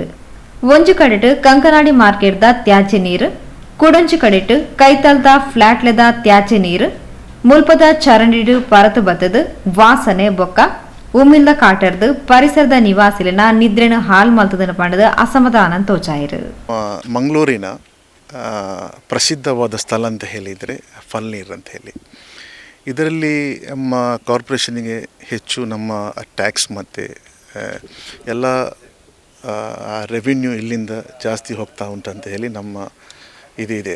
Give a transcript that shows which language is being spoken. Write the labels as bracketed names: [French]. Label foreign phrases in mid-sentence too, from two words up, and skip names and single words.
[Tulu] ಒಂಜು ಕಡೆಟ್ ಕಂಕನಾಡಿ ಮಾರ್ಕೆಟ್ದ ತ್ಯಾಜ್ಯ ನೀರು ಕುಡಂಚು ಕಡೆಟ್ ಕೈತಲ್ದ ಫ್ಲಾಟ್ಲೆದ ತ್ಯಾಜ್ಯ ನೀರು ಮುಲ್ಪದ ಚರಂಡಿಡು ಪರತು ಬತ್ತದು ವಾಸನೆ ಬೊಕ್ಕ ಉಮ್ಮಿಲ್ದ ಕಾಟರ್ದು ಪರಿಸರದ ನಿವಾಸಿಲಿನ ನಿದ್ರೆನ ಹಾಲ್ ಮಲ್ತದನ್ನು ಪಂಡದು ಅಸಮಾಧಾನ ತೋಚಾಯಿರು. [Kannada] ಮಂಗಳೂರಿನ ಪ್ರಸಿದ್ಧವಾದ ಸ್ಥಳ ಅಂತ ಹೇಳಿದರೆ ಪಳ್ನೀರ್ ಅಂತ ಹೇಳಿ. ಇದರಲ್ಲಿ ನಮ್ಮ ಕಾರ್ಪೊರೇಷನಿಗೆ ಹೆಚ್ಚು ನಮ್ಮ ಟ್ಯಾಕ್ಸ್ ಮತ್ತು ಎಲ್ಲ ರೆವಿನ್ಯೂ ಇಲ್ಲಿಂದ ಜಾಸ್ತಿ ಹೋಗ್ತಾ ಉಂಟಂತ ಹೇಳಿ ನಮ್ಮ ಇದಿದೆ.